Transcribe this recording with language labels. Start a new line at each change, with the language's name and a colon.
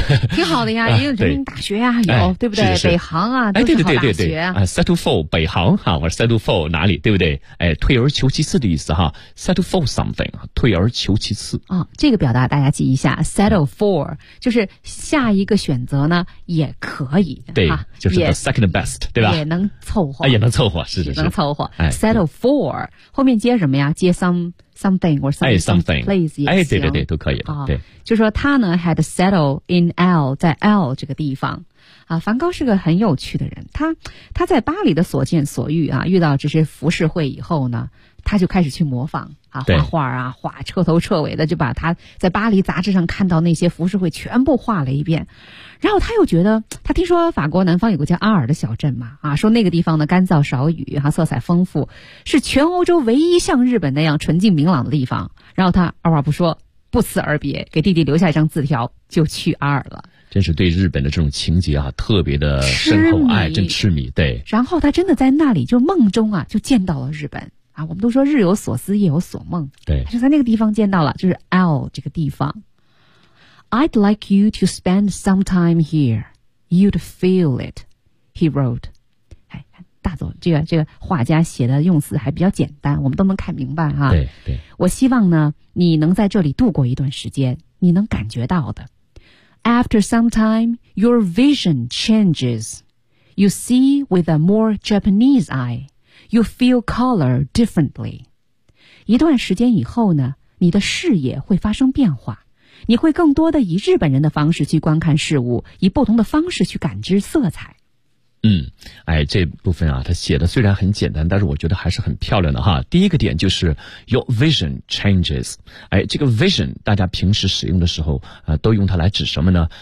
Chinese: 挺好的呀、也有人民大学呀、有、对不对，是是北航啊、都是好大学、对对对对 settle for 北航哈、啊、我 settle for 哪里，对不对，退而求其次的意思哈 settle for something， 退而求其次、这个表达大家记一下 settle for， 就是下一个选择呢也可以，对、就是 the second best， 对吧，也能凑合、也能凑合，是是是能凑合、哎、 settle for 后面接什么呀，接 something or
English: something
Chinese: place 也行，对对对，都可以了、对，就说他呢
English: had settled in L，
Chinese: 在 L 这个地方啊，梵高是个很有趣的人，他在巴黎的所见所欲啊，遇到这些浮世绘以后呢，他就开始去模仿啊，画画啊，画彻头彻尾的，就把他在巴黎杂志上看到那些浮世绘全部画了一遍。然后他又觉得，他听说法国南方有个叫阿尔的小镇嘛，啊，说那个地方呢干燥少雨，哈、色彩丰富，是全欧洲唯一像日本那样纯净明朗的地方。然后他二话不说，不辞而别，给弟弟留下一张字条，就去阿尔了。真是对日本的这种情节啊，特别的深厚，哎，真痴迷。对，然后他真的在那里就梦中啊，就见到了日本啊。我们都说日有所思，夜有所梦。对，他就在那个地方见到了，就是 L 这个地方。
English: I'd like you to spend some time here. You'd feel it. He wrote.
Chinese: 哎，大总，这个画家写的用词还比较简单，我们都能看明白哈。对对，我希望呢，你能在这里度过一段时间，你能感觉到的。
English: After some time, your vision changes. You see with a more Japanese eye. You feel color differently.
Chinese: 一段时间以后呢，你的视野会发生变化，你会更多的以日本人的方式去观看事物，以不同的方式去感知色彩。嗯，哎，这部分啊，他写的虽然很简单，但是我觉得还是很漂亮的哈。第一个点就是
English: your vision changes，
Chinese: 哎，这个 vision 大家平时使用的时候啊、都用它来指什么呢？